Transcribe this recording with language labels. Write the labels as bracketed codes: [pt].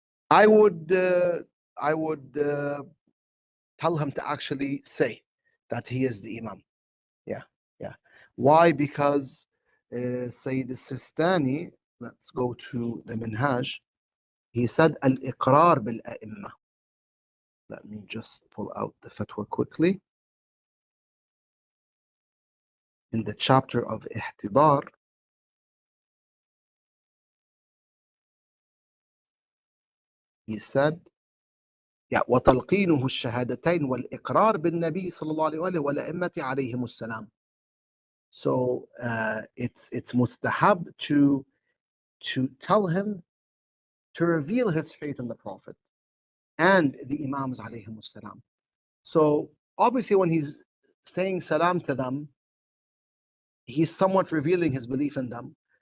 [en] I would tell him to actually say that he is the Imam. Yeah. Why? Because Sayyid al-Sistani, let's go to the Minhaj, he said al-iqrar bil-a'imma. Let me just pull out the fatwa quickly. In the chapter of ihtidar, he said, [ar] وتلقينه الشهادتين والإقرار بالنبي صلى الله عليه وآله والأئمة عليهم السلام. [en] So it's mustahab to tell him to reveal his faith in the Prophet and the Imams alayhim salam. So obviously when he's saying salam to them, he's somewhat revealing his belief in them.